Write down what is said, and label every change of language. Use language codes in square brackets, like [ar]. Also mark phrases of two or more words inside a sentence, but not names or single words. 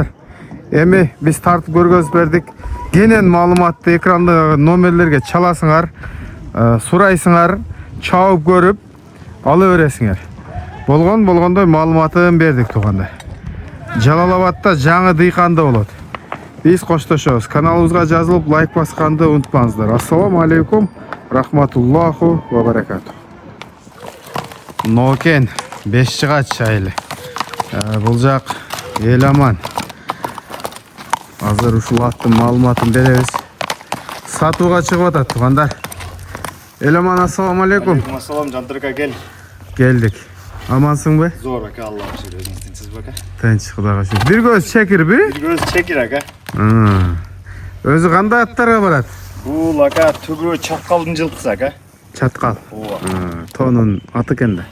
[ky] Эми биз тартып көргөзүп бердик. Кенен маалыматты экранда номерлерге чаласыңар, сурайсыңар, чабып көрүп ала бересиңер. Болгондой маалыматын бердик туугандар. Жалал-Абадта жаңы дыйканда болот. Биз коштошобуз. Каналыбызга жазылып лайк басканды унутпаңыздар. [ar] السلام عليكم، رحمة الله وبركاته. [ky] Нокен 5 жыгач айылы. Бул жак эл аман. Азыр ушул аттын маалыматын беребиз. Сатууга чыгып атат туугандар. Эл аман, [ar] السلام عليكم. [ky] Ассалам, Жантырка кел. Келдик. Амансыңбы? Зор ака, Аллах шүкүр, өзүңүз тинчсизби ака? Тынч, Кудайга шүкүр. Бир көз чекирби? Бир көз чекир ака. Өзү кандай аттарга барат? Бул ака түгү чаккалдын жылкысы ака. Чаткал. Ооба. Тонун аты экен да.